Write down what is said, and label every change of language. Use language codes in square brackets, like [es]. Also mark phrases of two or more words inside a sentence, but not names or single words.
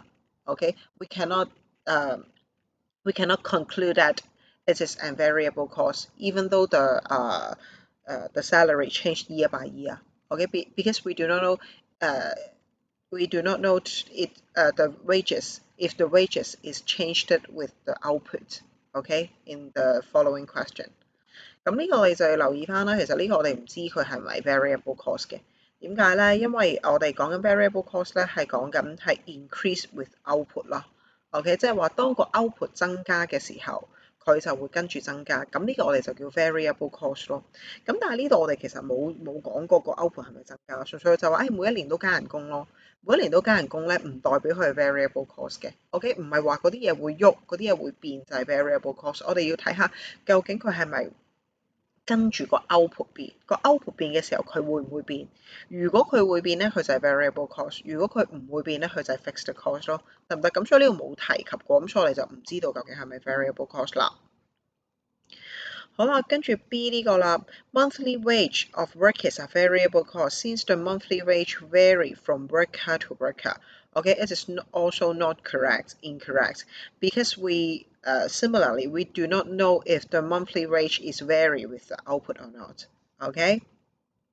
[en] Okay, we cannot conclude that it is a variable cost, even though the salary changed year by year. Okay, because we do not know it the wages if the wages is changed with the output. Okay, in the following question. [yue] 咁呢個我哋就要留意翻啦。其實呢個我哋唔知佢係咪 [en] variable cost [yue] 嘅。點解咧？因為我哋講緊 [en] variable cost [yue] 咧係講緊係 [en] increase with output [yue] 啦。OK， 即係話當個 output 增加嘅時候，佢就會跟住增加。咁呢個我哋就叫 [en] variable cost [yue] 咯。咁但係呢度我哋其實冇講過個 output 係咪增加，純粹就話每一年都加人工咯。每一年都加人工咧，唔代表佢係 [en] variable cost [yue] 嘅。OK， 唔係話嗰啲嘢會喐，嗰啲嘢會變就係 [en] variable cost。 [yue] 我哋要睇下究竟佢係咪跟住個 output 變，個 output 變嘅時候佢會唔會變？如果佢會變咧，佢就係 [en] variable cost； [yue] 如果佢唔會變咧，佢就係 [en] fixed cost [yue] 咯，得唔得？咁所以呢度冇提及過，咁所以我哋就唔知道究竟係咪 [en] variable cost [yue] 啦。好啦，跟住 B 呢個啦 [en] ，monthly wage of workers are variable cost since the monthly wage vary from worker to worker. Okay, it is also not incorrect, because similarly we do not know if the monthly wage is vary with the output or not.